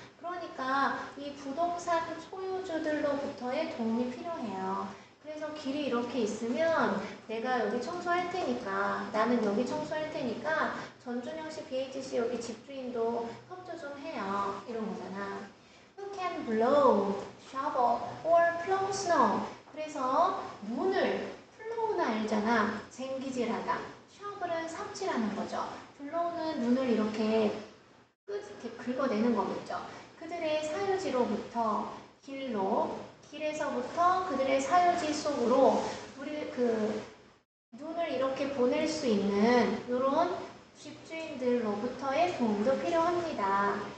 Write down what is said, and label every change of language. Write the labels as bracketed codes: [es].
[ko] 그러니까 이 부동산 소유주들로부터의 도움이 필요해요. 그래서 길이 이렇게 있으면 내가 여기 청소할 테니까, 나는 여기 청소할 테니까 전준영 씨, BHC 여기 집주인도 협조 좀 해요. 이런 거잖아. [en] Who can blow, shovel, or plow snow? [ko] 그래서 문을, plow는 알잖아. 쟁기질하다. shovel은 삽질하는 거죠. blow는 눈을 이렇게 긁어내는 거겠죠. 그들의 사유지로부터 길에서부터 그들의 사유지 속으로 우리 눈을 이렇게 보낼 수 있는 이런 집주인들로부터의 도움도 필요합니다.